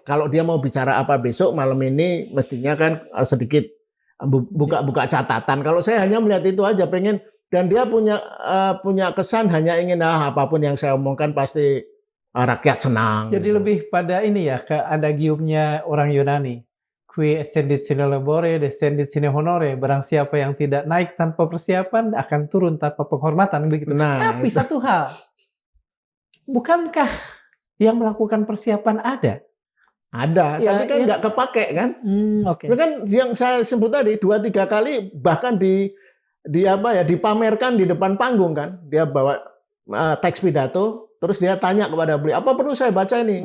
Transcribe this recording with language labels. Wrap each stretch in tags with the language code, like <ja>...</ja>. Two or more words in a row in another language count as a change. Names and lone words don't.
<id>Kalau dia mau bicara apa besok malam ini mestinya kan sedikit buka-buka catatan. Kalau saya hanya melihat itu aja, pengen. Dan dia punya kesan hanya ingin apapun yang saya omongkan pasti rakyat senang. Jadi gitu. lebih pada ini ya, ada giumnya orang Yunani.</id> <la>Qui ascendit sine labore, descendit sine honore.</la> <id>Barang siapa yang tidak naik tanpa persiapan akan turun tanpa penghormatan begitu. Nah, tapi satu hal, bukankah yang melakukan persiapan ada? Ada, Ya, tapi kan nggak kepake kan? Oke. Itu kan yang saya sebut tadi 2-3 kali bahkan dipamerkan di depan panggung kan, dia bawa teks pidato, terus dia tanya kepada beliau, apa perlu saya baca ini?</id>